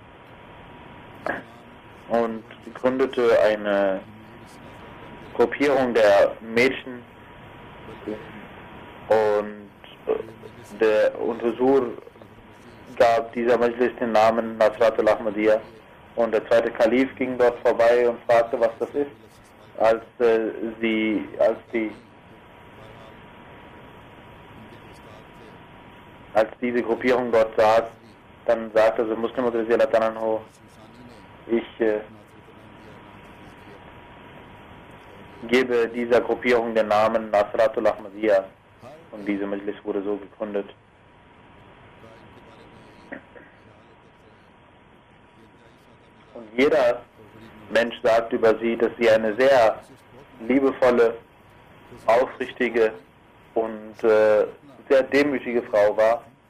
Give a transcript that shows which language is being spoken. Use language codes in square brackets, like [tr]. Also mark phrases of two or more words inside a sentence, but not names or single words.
[de] und gründete eine Gruppierung der Mädchen und Huzur gab dieser Majlis den Namen Nasrat al-Ahmadiyya und der zweite Kalif ging dort vorbei und fragte, was das ist. Als diese Gruppierung dort saß, dann sagte sie Muslim [ar] رضي الله عنه, [de] ich gebe dieser Gruppierung den Namen Nasrat al-Ahmadiyya und diese Majlis wurde so gegründet. Und jeder Mensch sagt über sie, dass sie eine sehr liebevolle, aufrichtige und sehr demütige Frau war.